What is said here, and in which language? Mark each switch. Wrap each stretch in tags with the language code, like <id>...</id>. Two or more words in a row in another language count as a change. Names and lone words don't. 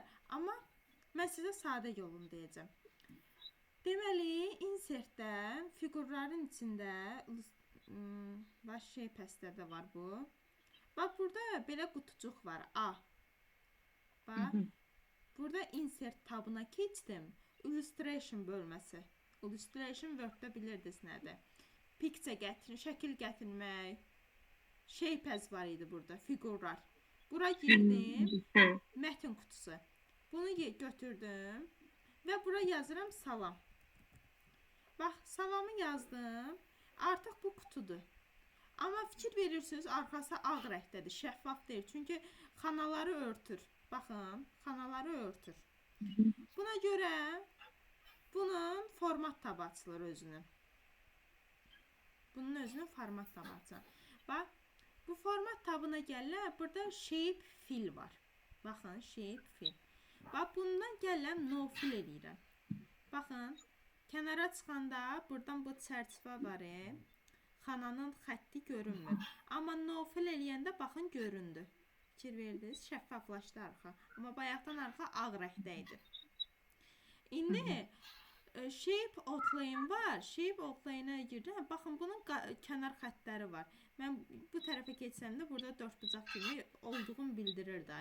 <az>Amma mən sizə sadə yolunu deyəcəm. Deməli, insertdə, fiqurların içində, baş shape-də var bu. Bax, burada belə qutucuq var, A. Bax, burada insert tabına keçdim. Illustration bölməsi. Illustration Word-də bilirdiniz nədir? Picture gətirin, şəkil gətirmək, shape as var idi burada, fiqurlar. Bura girdim, mətn qutusu. Bunu götürdüm və bura yazıram salam. Bax, salamı yazdım. Artıq bu qutudur. Amma fikir verirsiniz, arxası ağ rəngdədir, şəffaf deyil. Çünki xanaları örtür. Baxın, xanaları örtür. Buna görə bunun format tabı açılır özünün. Bunun özünün format tabı açılır. Bax, bu format tabına gəlirlər, burada</az> <en>shape fill</en> <az>var. Baxın,</az> <en>shape fill.</en> <az>Bax, bundan gəlirəm</az> <en>no fill</en> <az>eləyirəm. Baxın, kənara çıxanda buradan bu çərçivə var. Xananın xətti görünmür. Amma</az> <en>no fill</en> <az>eləyəndə baxın göründü. Fikir verdiniz, şəffaflaşdı arxa. Amma bayaqdan arxa ağ rəngdə idi. İndi</az> <en>shape outline</en> <az>var.</az> <en>Shape outline-ə</en> <az>girdim. Baxın, bunun kənar xəttləri var. Mən bu tərəfə keçsəm də burada dördbucaq kimi olduğunu bildirir də.</az>